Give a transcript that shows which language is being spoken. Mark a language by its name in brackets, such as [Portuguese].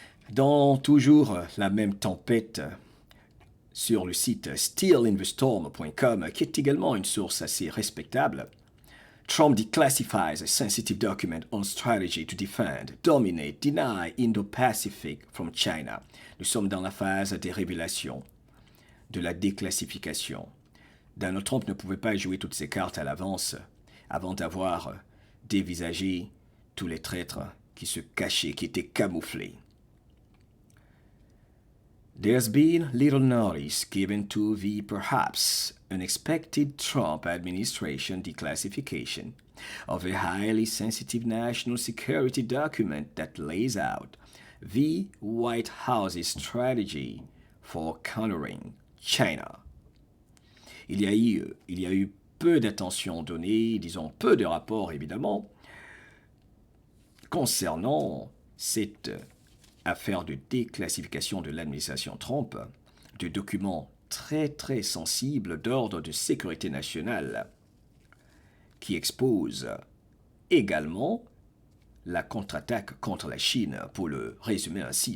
[French] Dans toujours la même tempête, sur le site steelinthestorm.com, qui est également une source assez respectable, [English] Trump declassifies a sensitive document on strategy to defend, dominate, deny Indo-Pacific from China. [French] Nous sommes dans la phase des révélations, de la déclassification. Donald Trump ne pouvait pas jouer toutes ses cartes à l'avance avant d'avoir dévisagé tous les traîtres qui se cachaient, qui étaient camouflés. [English] There's been little notice given to the perhaps unexpected Trump administration declassification of a highly sensitive national security document that lays out the White House's strategy for countering China. [French] Il y a eu peu d'attention donnée, disons peu de rapports évidemment, concernant cette affaire de déclassification de l'administration Trump de documents très très sensibles d'ordre de sécurité nationale qui exposent également la contre-attaque contre la Chine, pour le résumer ainsi.